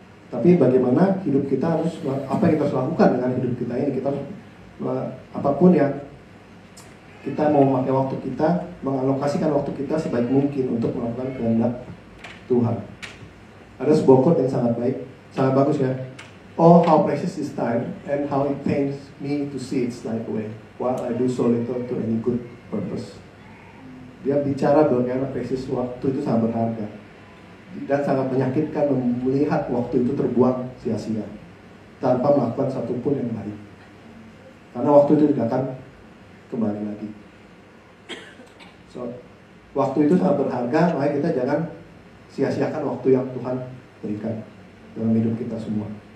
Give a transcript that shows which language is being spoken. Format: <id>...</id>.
<id>Tapi bagaimana hidup kita harus, apa yang kita harus lakukan dengan hidup kita ini? Kita harus, apapun yang kita mau memakai waktu kita, mengalokasikan waktu kita sebaik mungkin untuk melakukan kehendak Tuhan. Ada sebuah quote yang sangat baik, sangat bagus ya.</id> <en>Oh, how precious is time, and how it pains me to see it slide away, while I do so little to any good purpose.</en> <id>Dia bicara bagaimana precious waktu itu sangat berharga. Dan sangat menyakitkan melihat waktu itu terbuang sia-sia tanpa melakukan satupun yang baik, karena waktu itu tidak akan kembali lagi. So, waktu itu sangat berharga, makanya kita jangan sia-siakan waktu yang Tuhan berikan dalam hidup kita semua.</id>